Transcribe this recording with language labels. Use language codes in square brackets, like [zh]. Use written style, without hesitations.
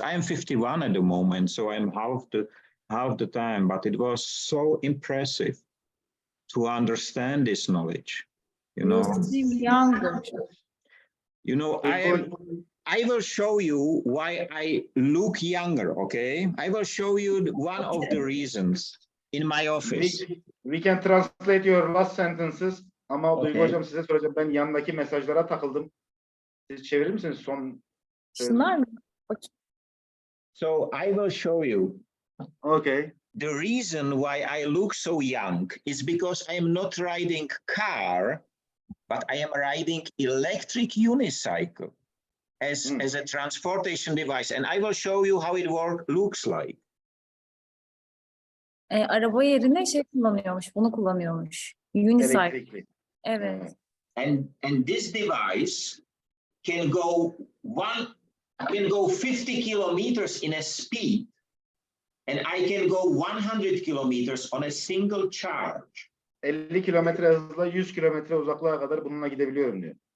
[en] I am 51 at the moment, so I'm half the time, but it was so impressive to understand this knowledge, you know. You seem younger. You know, I will show you why I look younger, okay? I will show you one of the reasons in my office. We can translate your last sentences. [tr] Ama [en] Okay. [tr] Duygu Hocam size soracağım. Ben yandaki mesajlara takıldım. Siz çevirir misiniz son? Şunlar mı? [en] So I will show you. Okay. The reason why I look so young is because I am not riding car, but I am riding electric unicycle as a transportation device. And I will show you how it looks like. [tr] Araba yerine şey kullanıyormuş, bunu kullanıyormuş. [en] Unicycle. [tr] Elektrikli. Evet. [en] And this device can go 50 kilometers in a speed, and I can go 100 kilometers on a single charge. [tr] 50 kilometre hızla 100 kilometre uzaklığa kadar bununla gidebiliyorum diyor.